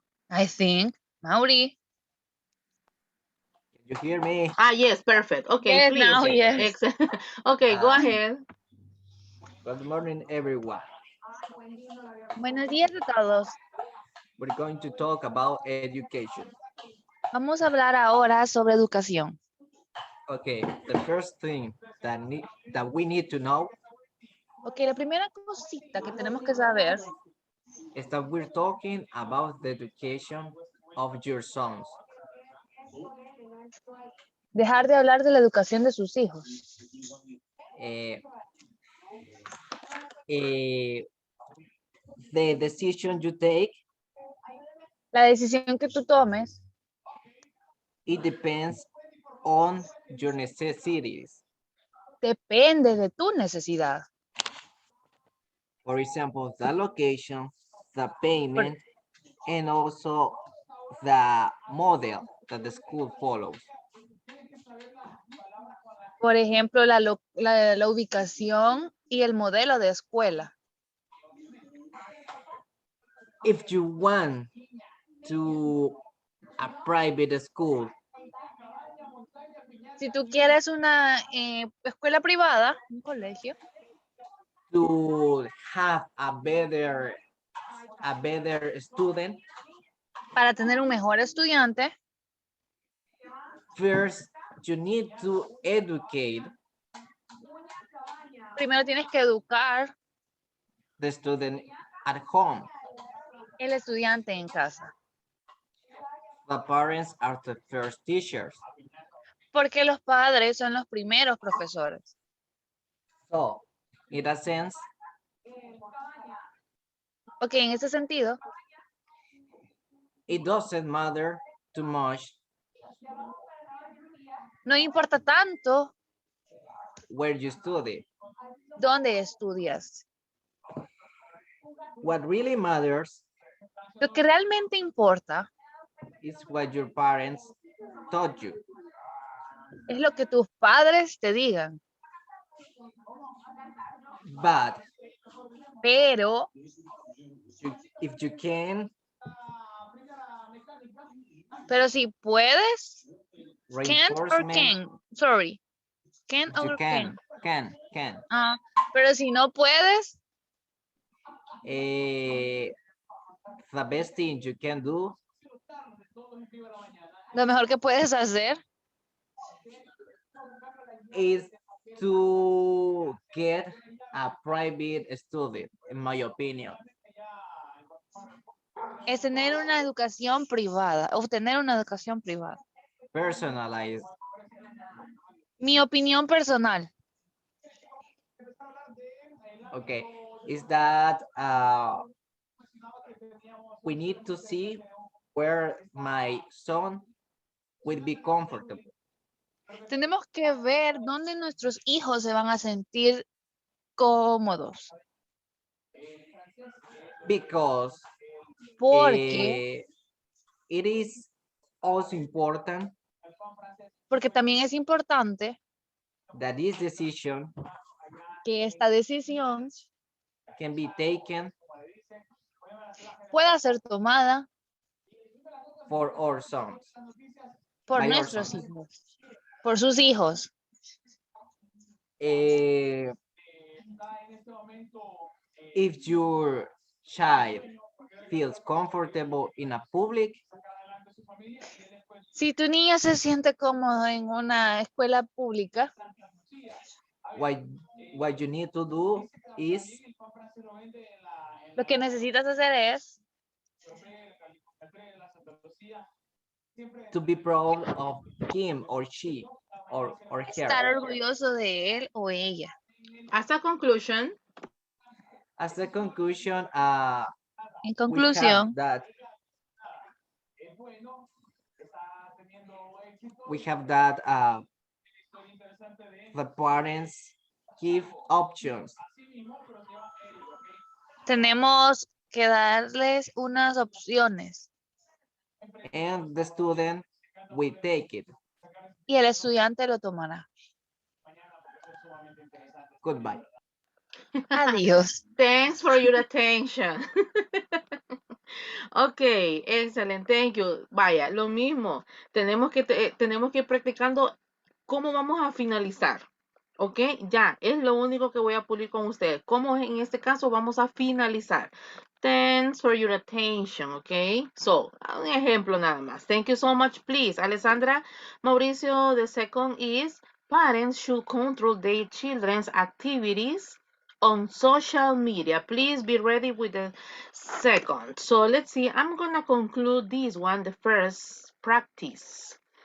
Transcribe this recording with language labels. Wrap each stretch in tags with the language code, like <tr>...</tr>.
<en>I think. Mauri. You hear me? Yes, perfect. Okay, yes, please. now, yes. Okay, go ahead. Good morning, everyone.</en> <es>Buenos días a todos.</es> <en>We're going to talk about education.</en> <es>Vamos a hablar ahora sobre educación.</es> <en>Okay, the first thing that we need to know.</en> <es>Okay, la primera cosita que tenemos que saber</es> <en>is that we're talking about the education of your sons.</en> <es>Dejar de hablar de la educación de sus hijos.</es> <en>The decision you take.</en> <es>La decisión que tú tomes.</es> <en>It depends on your necessities.</en> <es>Depende de tu necesidad.</es> <en>For example, the location, the payment, and also the model that the school follows.</en> <es>Por ejemplo, la ubicación y el modelo de escuela.</es> <en>If you want to a private school.</en> <es>Si tú quieres una escuela privada, un colegio.</es> <en>To have a better student.</en> <es>Para tener un mejor estudiante.</es> <en>First, you need to educate.</en> <es>Primero tienes que educar.</es> <en>The student at home.</en> <es>El estudiante en casa.</es> <en>The parents are the first teachers.</en> <es>Porque los padres son los primeros profesores.</es> <en>So, in a sense,</en> <es>Ok, en ese sentido,</es> <en>it doesn't matter too much</en> <es>no importa tanto</es> <en>where you study.</en> <es>dónde estudias.</es> <en>What really matters</en> <es>Lo que realmente importa</es> <en>is what your parents taught you.</en> <es>es lo que tus padres te digan.</es> <en>But</en> <es>Pero</es> <en>if you can,</en> <es>pero si puedes,</es> <en>can't or reinforcement, can. Sorry. Can you or can. can.</en> <es>Ah, pero si no puedes,</es> <en>The best thing you can do</en> <es>lo mejor que puedes hacer</es> <en>is to get a private study, in my opinion.</en> <es>es tener una educación privada, obtener una educación privada.</es> <en>Personalized.</en> <es>Mi opinión personal.</es> <en>Okay, is that we need to see where my son will be comfortable.</en> <es>Tenemos que ver dónde nuestros hijos se van a sentir cómodos.</es> <en>Because</en> <es>Porque,</es> <en>it is also important</en> <es>porque también es importante</es> <en>that this decision</en> <es>que esta decisión</es> <en>can be taken</en> <es>pueda ser tomada</es> <en>for our sons.</en> <es>por</es> <en>By our</en> <es>nuestros</es> <en>sons.</en> <es>hijos, por sus hijos.</es> <en>If your child feels comfortable in a public,</en> <es>Si tu niño se siente cómodo en una escuela pública,</es> <en>what you need to do is</en> <es>lo que necesitas hacer es</es> <en>to be proud of him or she or</en> <es>estar</es> <en>her.</en> <es>orgulloso de él o ella.</es> <en>As a conclusion, As a conclusion,</en> <es>En</es> <en>we have</en> <es>conclusión,</es> <en>that the parents give options</en> <es>tenemos que darles unas opciones</es> <en>and the student will take it.</en> <es>y el estudiante lo tomará.</es> <en>Goodbye.</en> <es>Adiós.</es> <en>thanks for your attention.</en> <es>Ok, excelente,</es> <en>thank you.</en> <es>Vaya, lo mismo. Tenemos que ir practicando cómo vamos a finalizar. Ok, ya, es lo único que voy a pulir con ustedes. Cómo en este caso vamos a finalizar.</es> <en>Thanks for your attention, ok. So,</en> <es>un ejemplo nada más.</es> <en>Thank you so much, please. Alessandra, Mauricio, the second is, parents should control their children's activities on social media. Please be ready with the second. So let's see, I'm gonna conclude this one, the first practice.</en>